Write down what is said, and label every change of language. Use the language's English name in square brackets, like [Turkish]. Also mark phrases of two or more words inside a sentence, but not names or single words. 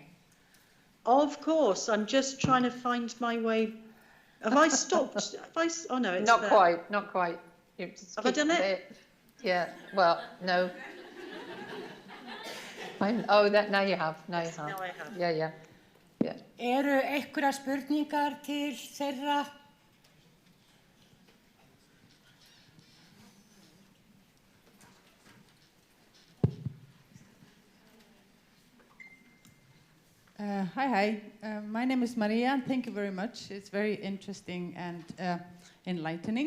[English] Of course, I'm just trying to find my way. Have I stopped? Oh no, it's Not there. quite, not quite. You just Have I keep done it? Yeah, well, no. Oh, now you have, now you have. Now I have. Yeah. [Icelandic] Eru einhverjar spurningar til þeirra? [English] Hi. My name is Maria, and thank you very much. It's very interesting and enlightening.